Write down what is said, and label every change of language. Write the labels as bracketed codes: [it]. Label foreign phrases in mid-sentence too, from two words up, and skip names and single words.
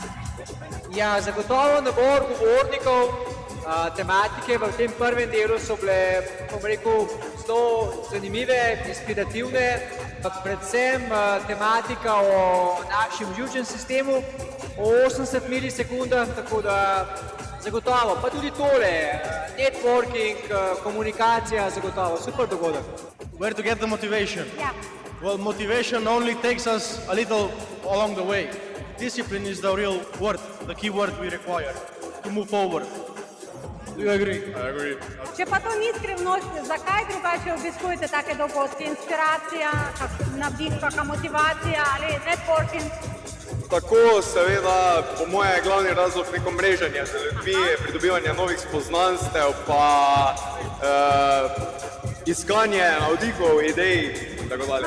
[sl] Ja, zagotovo nabor govornikov, tematike v tem prvem delu so bile, bom rekel, zelo zanimive, inspirativne, predvsem tematika o našem živčnem sistemu, o 80 milisekundah, tako da zagotovo, pa tudi tole, networking, komunikacija, zagotovo, super dogodek. [en] Where to get the motivation? Yeah. Well, motivation only takes us a little along the way. Discipline is the real word, the key word we require to move forward. Do you agree? I agree. [sl] Če pa to ni skrivnost, zakaj drugače obiskujete take dogodke? Inspiracija, navdih, kakšna motivacija ali networking? Tako, seveda, po moje je glavni razlog neko mreženje z ljudmi, pridobivanje novih spoznanstev, pa iskanje navdihov, idej in tako dalje.